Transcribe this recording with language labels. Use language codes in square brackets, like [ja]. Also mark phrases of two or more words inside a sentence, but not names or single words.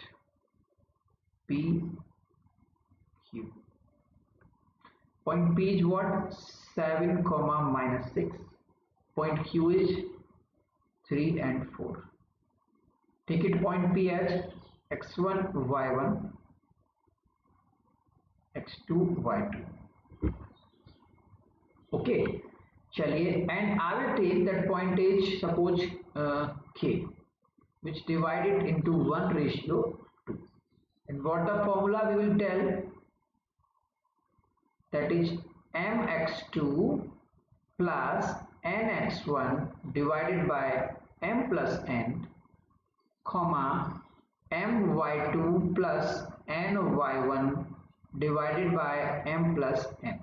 [en] P Q. Point P is what? 7, -6. Point Q is 3 and 4. Take it point P as x1, y1, x2, y2. Okay. चलिए, and I will take that point is suppose K, which divided into 1:2. And what the formula we will tell? That is mx2 plus nx1 divided by m plus n, comma my2 plus ny1 divided by m plus n.